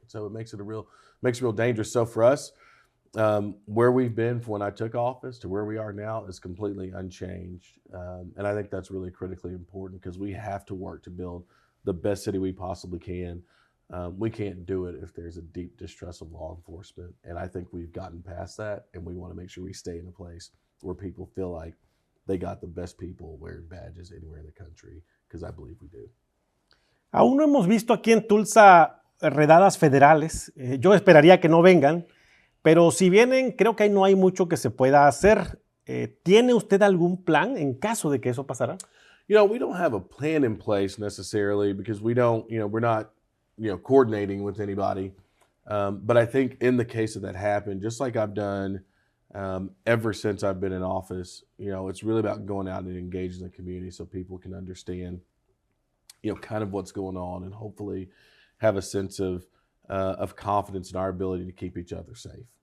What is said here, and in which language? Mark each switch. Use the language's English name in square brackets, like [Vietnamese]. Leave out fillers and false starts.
[English] So it makes it real dangerous. So for us, where we've been from when I took office to where we are now is completely unchanged, and I think that's really critically important, because we have to work to build the best city we possibly can. We can't do it if there's a deep distrust of law enforcement, and I think we've gotten past that, and we want to make sure we stay in a place where people feel like they got the best people wearing badges anywhere in the country, because I believe we do. [Spanish] Aún no hemos visto aquí en Tulsa redadas federales. Yo esperaría que no vengan, pero si vienen, creo que ahí no hay mucho que se pueda hacer. ¿Tiene usted algún plan en caso de que eso pasara? [English] We don't have a plan in place necessarily, because we don't, we're not, coordinating with anybody. But I think in the case of that happen, just like I've done ever since I've been in office, it's really about going out and engaging the community so people can understand, kind of what's going on, and hopefully have a sense of confidence in our ability to keep each other safe.